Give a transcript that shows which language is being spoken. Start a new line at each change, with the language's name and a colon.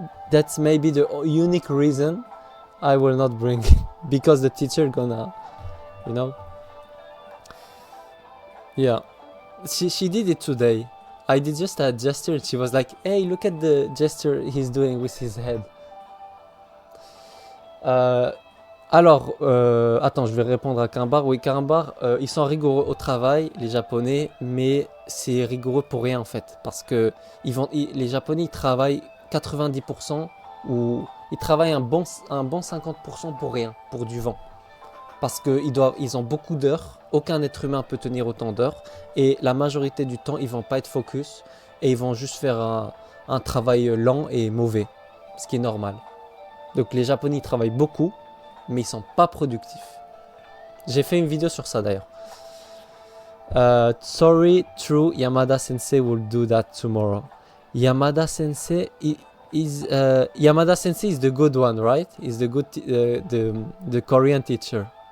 English: that's maybe the unique reason I will not bring because the teacher gonna, you know. Yeah, she did it today. I did just a gesture. She was like, "Hey, look at the gesture he's doing with his head."
French: Alors, attends, je vais répondre à Karimbar. Oui, Karimbar, ils sont rigoureux au travail, les Japonais, mais c'est rigoureux pour rien en fait. Parce que les Japonais, ils travaillent 90% ou ils travaillent un bon 50% pour rien, pour du vent. Parce qu'ils ont beaucoup d'heures, aucun être humain peut tenir autant d'heures, et la majorité du temps, ils vont pas être focus, et ils vont juste faire un travail lent et mauvais, ce qui est normal. Donc les Japonais, ils travaillent beaucoup, mais ils sont pas productifs. J'ai fait une vidéo sur ça d'ailleurs.
English: Sorry, true, Yamada Sensei will do that tomorrow. Yamada Sensei is the good one, right? Is the good the Korean teacher.